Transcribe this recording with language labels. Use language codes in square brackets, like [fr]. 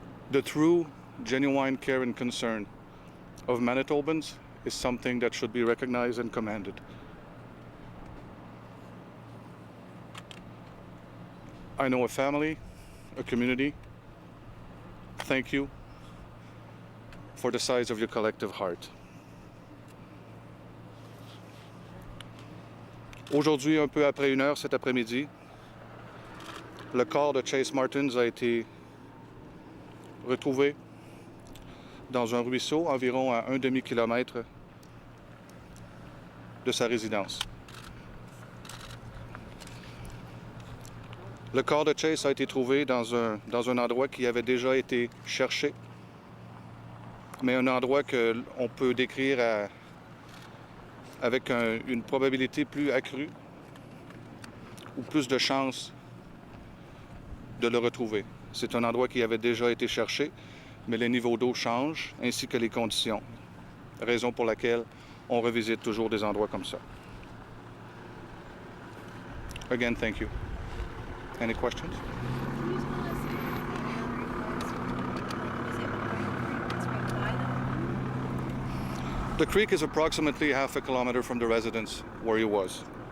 [en] The true, genuine care and concern of Manitobans is something that should be recognized and commended. I know a family, a community. Thank you for the size of your collective heart. [fr] Aujourd'hui, un peu après 1 heure cet après-midi, le corps de Chase Martens a été retrouvé dans un ruisseau environ à 1 demi-kilomètre de sa résidence. Le corps de Chase a été trouvé dans un endroit qui avait déjà été cherché, mais un endroit qu'on peut décrire avec une probabilité plus accrue ou plus de chances de le retrouver. C'est un endroit qui avait déjà été cherché, mais les niveaux d'eau changent ainsi que les conditions, raison pour laquelle on revisite toujours des endroits comme ça. [en] Again, thank you. Any questions? Can you tell us if the area was it right by the The creek is approximately half a kilometer from the residence where he was.